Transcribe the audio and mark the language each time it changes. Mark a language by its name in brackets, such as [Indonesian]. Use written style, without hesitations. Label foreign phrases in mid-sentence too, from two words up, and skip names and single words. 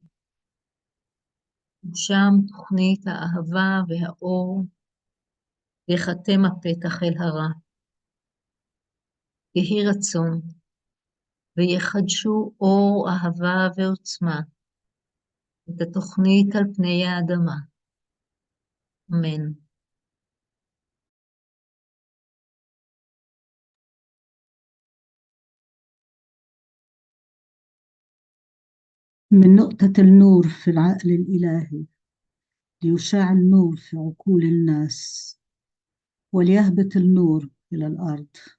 [Hebrew] ושם תוכנית האהבה והאור, ויחתם הפתח אל הרע. יהי רצון, ויחדשו אור אהבה ועוצמה, את התוכנית על פני האדמה. אמן. [Arabic] من نقطة النور في العقل الإلهي ليشاع النور في عقول الناس وليهبط النور إلى الأرض.